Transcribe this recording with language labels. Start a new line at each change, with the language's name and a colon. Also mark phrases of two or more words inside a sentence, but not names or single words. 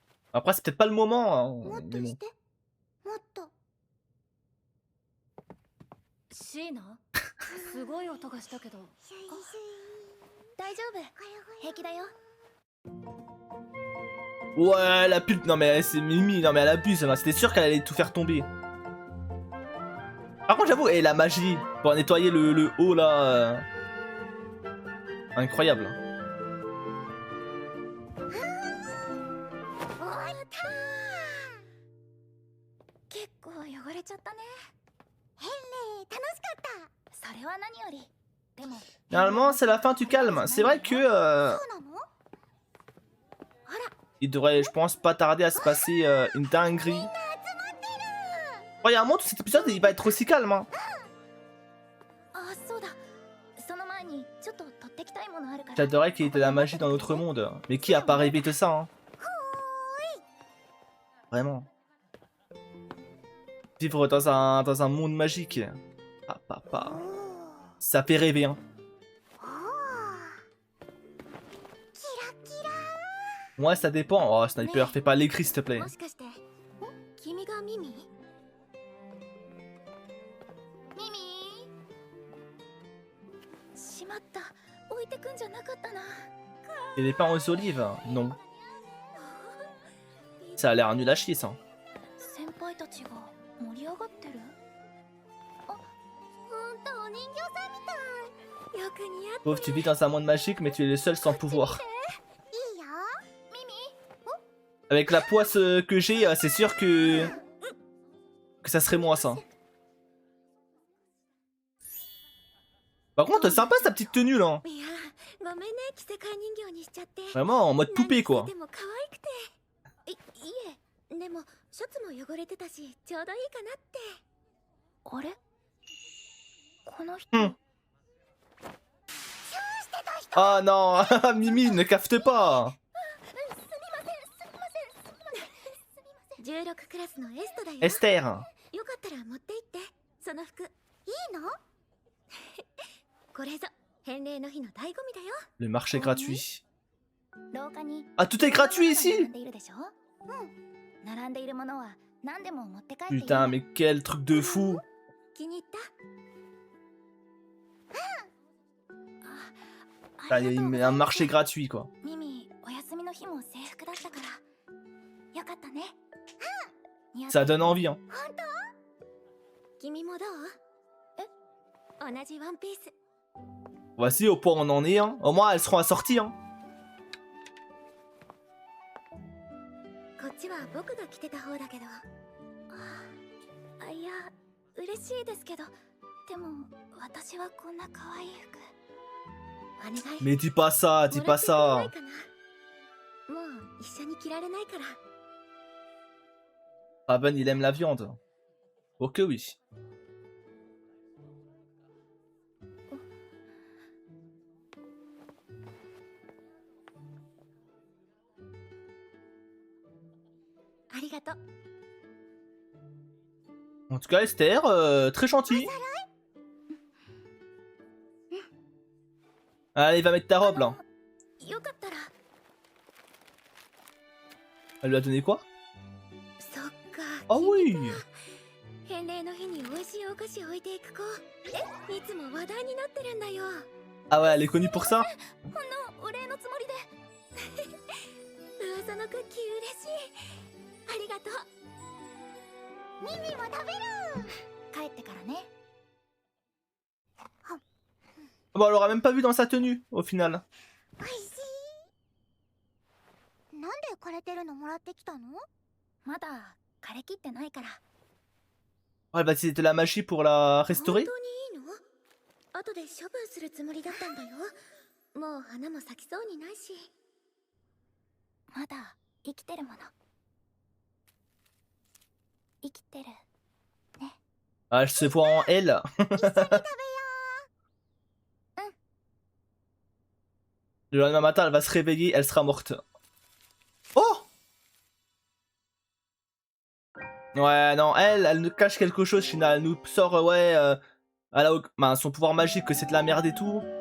French: Après, c'est peut-être pas le moment,
Japanese: もっ
French: hein,
Japanese: と
French: mais
Japanese: し
French: bon.
Japanese: てもっとシーナすごい音がしたけどシュイシュイ大丈夫これこれ平気だよ
French: Ouais, la pute, non mais c'est Mimi, non mais elle abuse, là. C'était sûr qu'elle allait tout faire tomber. Par contre, j'avoue, et la magie pour nettoyer le haut là. Incroyable.
Japanese: おーやった結構汚れちゃったねーヘンレイ楽しかったそれは何よりでも
French: Normalement, c'est la fin du calme. C'est vrai que
Japanese: そうなのほら
French: il devrait, je pense, pas tarder à se passer une dinguerie.
Japanese: みんな集まってる
French: Oh, il y a un moment où cet épisode il va être aussi calme. Hein.
Japanese: あそうだその前にちょっと取ってきたいものあるから
French: J'adorais qu'il y ait de la magie dans notre monde. Mais qui a pas rêvé de ça hein. Vraiment. Vivre dans un monde magique. Ah, papa.
Japanese: おー
French: Ça fait rêver, hein.
Japanese: おーキラキラ
French: Moi, ça dépend. Oh, Sniper, fais pas l'écrit, s'il te plaît.
Japanese: もしかして君がミミミミしまった置いてくんじゃなかったな
French: Et les pains aux olives non. Ça a l'air nul à chier, ça.
Japanese: 先輩たちが盛り上がってるほんとお人形さんみたいよく似合って
French: Pauvre, tu vis dans un monde magique, mais tu es le seul sans pouvoir.
Japanese: いいよミミ
French: Avec la poisse que j'ai, c'est sûr que ça serait moi, ça. Par contre, sympa sa petite tenue, là.
Japanese: いやごめんね着せ替え人形にしちゃって
French: Vraiment en mode poupée, quoi.
Japanese: 何着せても可愛くていえでもシャツも汚れてたしちょうどいいかなってあれこの人、
French: Hmm. Ah non, Mimi, ne cafte pas.
Japanese: 16 クラスのエストだよ
French: Esther.
Japanese: よかったら持って行ってその服いいのこれぞ返礼の日の醍醐味だよ
French: Le marché gratuit.
Japanese: 廊下に
French: Ah, tout est gratuit
Japanese: 並
French: ici.
Japanese: んでいるでしょ並んでいるものは何でも持って帰っていい
French: Putain, mais quel truc de fou.
Japanese: 気に入ったあ
French: Ah,
Japanese: り
French: il
Japanese: がとうご
French: y
Japanese: ざ
French: a
Japanese: い
French: un
Japanese: ます
French: marché gratuit, quoi.
Japanese: ミミお休みの日も制服だったからよかったね似合って
French: Ça donne envie, hein.
Japanese: 君もどう同じワンピース
French: Voici au point où on en est, hein. Au moins, elles seront assorties, hein.
Japanese: こっちは僕が着てた方だけどいや嬉しいですけどでも私はこんな可愛い服お願い
French: Mais dis pas ça, dis
Japanese: もら
French: pas
Japanese: ってくれない
French: ça.
Japanese: かなもう一緒に着られないから
French: Raven, il aime la viande. Ok, oui.
Japanese: ありがとう
French: En tout cas, Esther, très gentille. Allez, va mettre ta robe, là.
Japanese: よかったら
French: Elle lui a donné quoi?
Japanese: そっか
French: Ah
Japanese: 君
French: oui.
Japanese: 返礼の日に美味しいお菓子置いていく子いつも話題になってるんだよ
French: Ah ouais, elle est connue pour ça?
Japanese: ほんのお礼のつもりで噂のクッキー嬉しいありがとうミミも食べる帰ってからね
French: Bon, elle aura même pas vu dans sa tenue, au final.
Japanese: おいしいなんで枯れてるのもらってきたのまだ枯れきってないから
French: Oh, elle va utiliser de la magie pour la
Japanese: 本
French: restaurer?
Japanese: 当にいいの後で処分するつもりだったんだよもう花も咲きそうにないしまだ生きてるもの生きてる
French: Ah, je se vois en elle.
Japanese: 一緒に食べよ
French: Le lendemain matin, elle va se réveiller, elle sera morte. Oh! Ouais, non, elle nous cache quelque chose, Shina. Elle nous sort, ouais, elle a ben, son pouvoir magique, que c'est de la merde et tout.